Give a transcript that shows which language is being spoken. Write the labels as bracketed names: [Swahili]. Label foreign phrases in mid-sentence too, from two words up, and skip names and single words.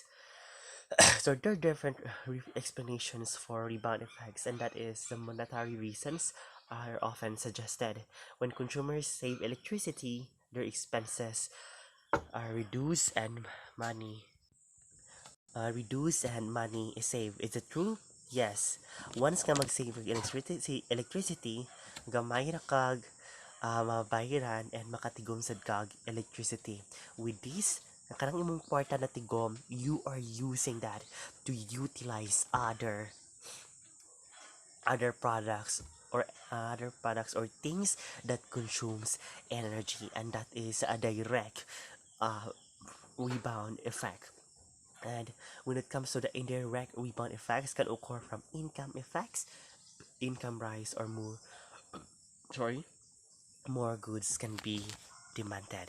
[English] So there are different explanations for rebound effects, and that is the monetary reasons are often suggested. When consumers save electricity, their expenses are reduced and money is saved. Is it true? Yes. [Cebuano] Once ka mag-save ng electricity, gamay na kag mabayaran and makatigom sad kag electricity. [English] With this, [Cebuano] kanang imong kwarta na tigom, [English] you are using that to utilize other products or things that consumes energy, and that is a direct rebound effect. And when it comes to the indirect rebound effects, can occur from income effects, income rise, or more goods can be demanded.